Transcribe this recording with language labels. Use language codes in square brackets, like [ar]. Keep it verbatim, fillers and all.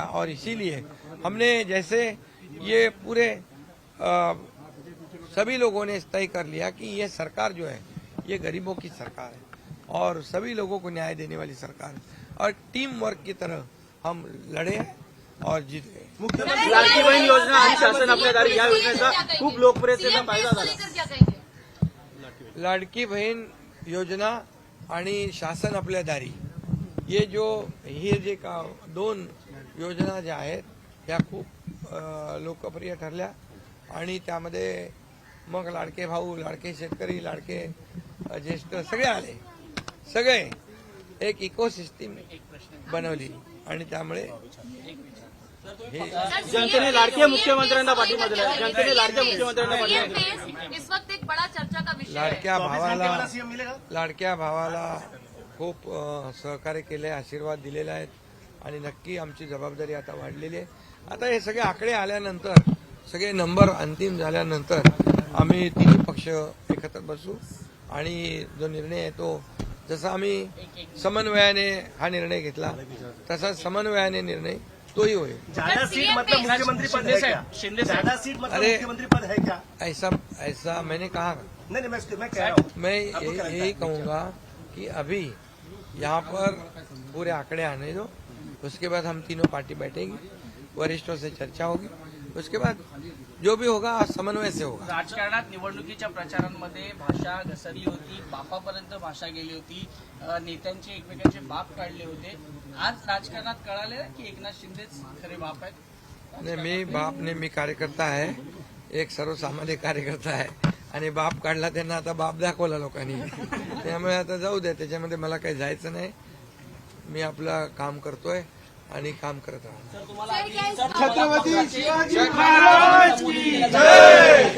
[hi] और इसीलिए हमने, जैसे ये पूरे आ, सभी लोगों ने तय कर लिया कि ये सरकार जो है ये गरीबों की सरकार है और सभी लोगों को न्याय देने वाली सरकार है, और टीम वर्क की तरह हम लड़े और जीत गए। [mr] मुख्यमंत्री लाडकी बहीण योजना आणि शासन आपल्यादारी या योजनेचा खूप लोकप्रियतेने फायदा झाला। लाडकी बहीण योजना आणि शासन आपल्यादारी [hi] ये जो [mr] हे जे का दोन योजना ज्या आहेत त्या खूप लोकप्रिय ठरल्या, आणि त्यामध्ये मग लाडके भाऊ, लाडके शेतकरी, लाडके ज्येष्ठ सगळे आले, सगळे एक इकोसिस्टीम बनवली, आणि त्यामुळे जनतेने लाडके मुख्यमंत्र्यांना पाठिंबा दिला। जनतेने लाडके मुख्यमंत्र्यांना पाठिंबा [hi] इस वक्त एक बड़ा चर्चा का विषय है। [mr] लाडक्या भावाला लाडक्या भावाला खूप सहकार्य केले, आशीर्वाद दिलेला आहेत, आणि नक्की आमची जबाबदारी आता वाढलेली आहे। आता हे सगळे आकडे आल्यानंतर, सगळे नंबर अंतिम झाल्यानंतर आम्ही तिन्ही पक्ष एकत्र बसू, आणि जो निर्णय आहे तो, जसा आम्ही समन्वयाने हा निर्णय घेतला तसा समन्वयाने निर्णय तो ही होए। [hi] ज्यादा सीट मतलब मुख्यमंत्री पद है क्या? ज्यादा सीट मतलब मुख्यमंत्री पद है क्या? ऐसा ऐसा मैंने कहा नहीं नहीं मैं मैं कह रहा हूँ, मैं यही कहूँगा कि अभी यहाँ पर पूरे आंकड़े आने दो, उसके बाद हम तीनों पार्टी बैठेंगे, वरिष्ठों से चर्चा होगी, उसके बाद जो भी होगा समन्वय से होगा। [mr] राजकारणात निवडणुकीच्या प्रचारांमध्ये भाषा घसरली होती, बापापर्यंत भाषा गेली होती, नेत्यांचे एकमेकांचे बाप काढले होते। आज राजकारणात कळाले की एकनाथ शिंदेच खरे बाप आहेत। नाही, मी बाप ने मी कार्यकर्ता आहे, एक सर्वसामान्य कार्यकर्ता आहे, आणि बाप काढला त्यांना, आता बाप दाखवला लोकांनी, त्यामुळे आता जाऊ दे, त्याच्यामध्ये मला काही जायचं नाही। मी आपलं काम करतोय आणि काम करत राहणार। [hi] छत्रपती शिवाजी महाराज की जय।